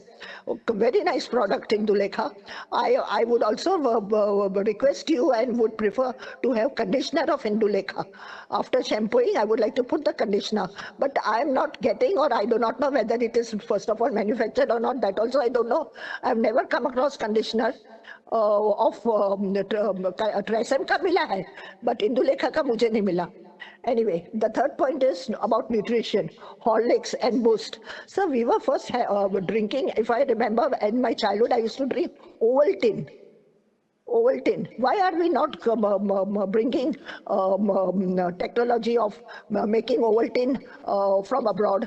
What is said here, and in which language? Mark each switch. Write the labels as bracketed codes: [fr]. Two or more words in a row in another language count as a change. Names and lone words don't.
[en] Very nice product, Indulekha. I would also request you and would prefer to have conditioner of Indulekha. After shampooing, I would like to put the conditioner, but I am not getting, or I do not know whether it is first of all manufactured or not. That also I don't know. I have never come across conditioner of Tresem [hi] ka mila hai, [en] but Indulekha [hi] ka mujhe nahi mila. [en] Anyway, the third point is about nutrition, Horlicks and Boost. So we were first drinking, if I remember, in my childhood, I used to drink Ovaltine. Ovaltine. Why are we not bringing technology of making Ovaltine from abroad?